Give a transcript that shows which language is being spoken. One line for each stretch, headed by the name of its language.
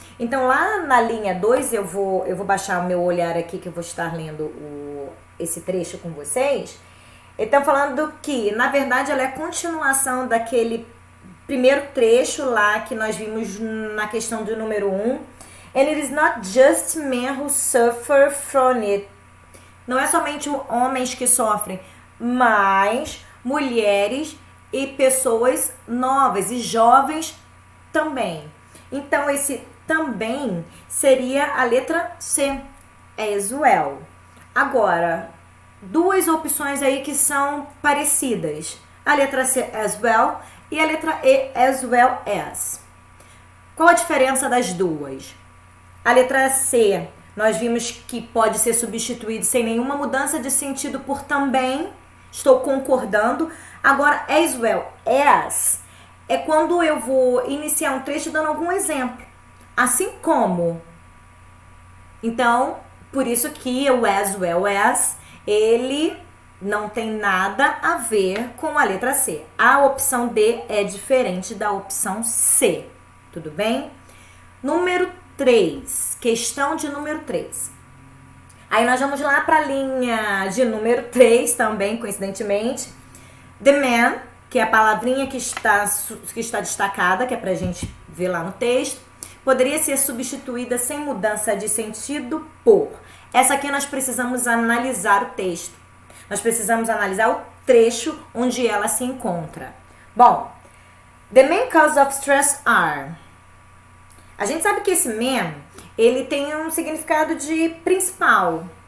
Portuguese: Então, lá na linha 2, eu vou baixar o meu olhar aqui, que eu vou estar lendo esse trecho com vocês. Então, falando que, na verdade, ela é a continuação daquele primeiro trecho lá que nós vimos na questão do número 1.
English: And it is not just men who suffer from it.
Portuguese: Não é somente homens que sofrem, mas mulheres e pessoas novas e jovens também. Então, esse também seria a letra C, as well. Agora, duas opções aí que são parecidas. A letra C, as well, e a letra E, as well as. Qual a diferença das duas? A letra C, nós vimos que pode ser substituído sem nenhuma mudança de sentido por também. Estou concordando. Agora, as well as é quando eu vou iniciar um trecho dando algum exemplo. Assim como. Então, por isso que o as well as, ele não tem nada a ver com a letra C. A opção D é diferente da opção C. Tudo bem? Número 3. Questão de número 3. Aí nós vamos lá para a linha de número 3 também, coincidentemente. The man, que é a palavrinha que está destacada, que é para a gente ver lá no texto, poderia ser substituída sem mudança de sentido por. Essa aqui nós precisamos analisar o texto. Nós precisamos analisar o trecho onde ela se encontra.
English: Bom, the main causes of stress are.
Portuguese: A gente sabe que esse man, ele tem um significado de principal.